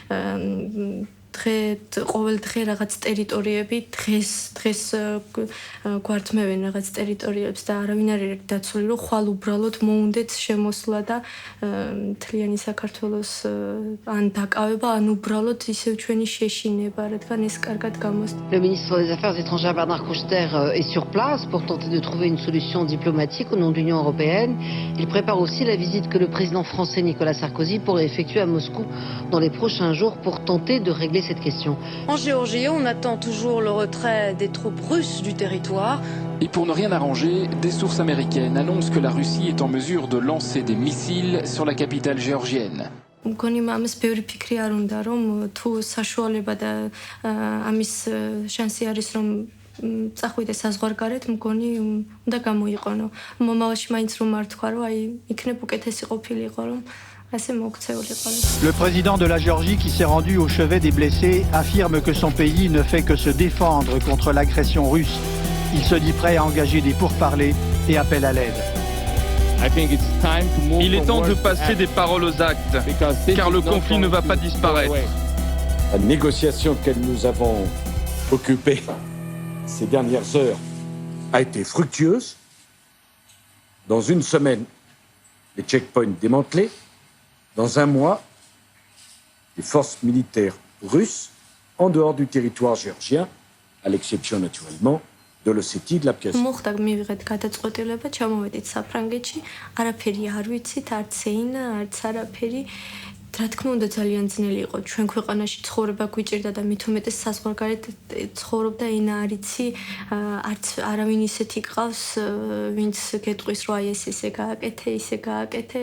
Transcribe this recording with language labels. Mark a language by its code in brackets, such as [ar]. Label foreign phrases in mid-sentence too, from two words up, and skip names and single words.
[ka] ყოველ დღე რაღაც ტერიტორიები დღეს გვართმევენ რაღაც ტერიტორიებს და არავინ არ არის დაცული რომ ხვალ უბრალოდ მოუნდეთ შემოსვლა და მთლიანი საქართველოს ან დაკავება ან უბრალოდ ისევ ჩვენი შეშინება რადგან ეს კარგად გამოსწორდა. [fr] Le ministre des Affaires étrangères Bernard Kouchner est sur place pour tenter de trouver une solution diplomatique au nom de l'Union européenne. Il prépare aussi la visite que le président français Nicolas Sarkozy pourrait effectuer à Moscou dans les prochains jours pour tenter de régler cette question. En Géorgie, on attend toujours le retrait des troupes russes du territoire. Et pour ne rien arranger, des sources américaines annoncent que la Russie est en mesure de lancer des missiles sur la capitale géorgienne. [ka] მგონი ამას ბევრი ფიქრი არ უნდა რომ თუ საშუალება და ამის შანსი არის რომ წახვიდეს საზღვარგარეთ მგონი უნდა გამოიყენო მომავალში მაინც რომ არ თქვა რომ აი იქნებ უკეთესი ყოფილიყო რომ Le [fr] président de la Géorgie qui s'est rendu au chevet des blessés affirme que son pays ne fait que se défendre contre l'agression russe. Il se dit prêt à engager des pourparlers et appelle à l'aide. Il est temps de passer des paroles aux actes, car le conflit ne va pas disparaître. La négociation que nous avons occupée ces dernières heures a été fructueuse. Dans une semaine, les checkpoints démantelés. Dans un mois, les forces militaires russes en dehors du territoire géorgien, à l'exception naturellement de l'Ossétie de l'Abkhazie. [ka] მოხდა მივიღეთ გადაწყვეტილება, ჩამოვედით საფრანგეთში, არაფერი არ ვიცით, არც ენა, არც არაფერი. რა თქმა უნდა ძალიან ძნელი იყო. ჩვენ ქვეყანაში ცხოვრება გვიჭირდა და მით უმეტეს საზღვარგარეთ ცხოვრობდა, ენა არ იცი, არც არავინ ისეთი გყავს, ვინც გეტყვის რომ აი ეს ისე გააკეთე, ისე გააკეთე.